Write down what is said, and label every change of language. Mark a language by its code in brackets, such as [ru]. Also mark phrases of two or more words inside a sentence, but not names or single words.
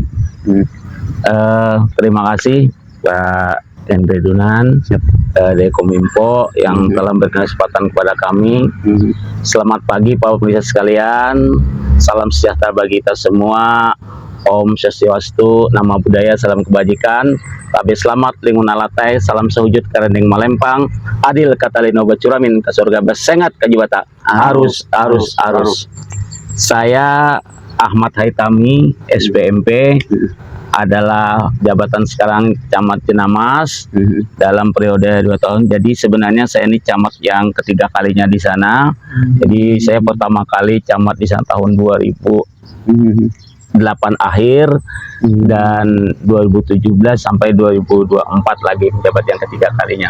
[id] Terima kasih Pak Hendri Dunan dari Kominfo yang telah memberikan kesempatan kepada kami. Selamat pagi Pak pemirsa sekalian. Salam sejahtera bagi kita semua. [sa] Om Swastiastu, [pi] Nama Budaya, [id] salam kebajikan. [nij] Tabe selamat lingun alatai, salam sehujud karendeng malempang, [knx] adil katalino bacuramin ke surga basengat kajibata. Arus. [id] Saya Ahmad Haitami SPMP, adalah jabatan sekarang Camat Jenamas dalam periode 2 tahun. Jadi sebenarnya saya ini camat yang ketiga kalinya di sana. Jadi saya pertama kali camat di sana tahun 2008 akhir dan 2017 sampai 2024 lagi menjabat yang ketiga kalinya.